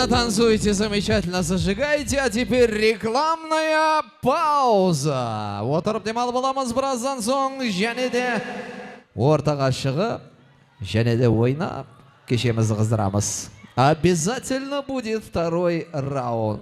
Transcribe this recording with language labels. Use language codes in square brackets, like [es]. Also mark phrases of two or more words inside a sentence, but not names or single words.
[ru] танцуете, замечательно зажигаете, а теперь рекламная пауза. [kk] Отырып демалып аламыз біраздан соң, және де ортаға шығып, және де ойнап, кешемізді қыздырамыз. [ru] Обязательно будет второй раунд.